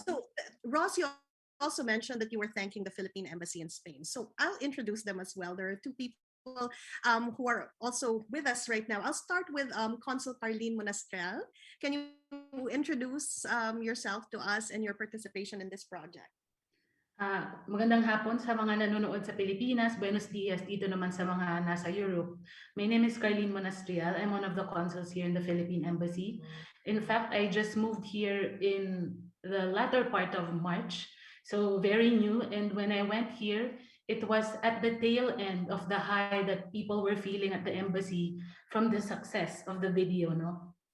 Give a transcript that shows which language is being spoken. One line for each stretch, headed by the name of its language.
English: So, Ross, you also mentioned that you were thanking the Philippine Embassy in Spain. So, I'll introduce them as well. There are two people who are also with us right now. I'll start with Consul Carlene Monastrell. Can you introduce yourself to us and your participation in this project?
Filipino: Magandang hapon sa mga nanonood sa Pilipinas.
Spanish: Buenos dias
Filipino: dito naman sa mga nasa Europe.
English: My name is Carlene Monastrial. I'm one of the consuls here in the Philippine Embassy. In fact, I just moved here in the latter part of March, so very new. And when I went here, it was at the tail end of the high that people were feeling at the embassy from the success of the video, no?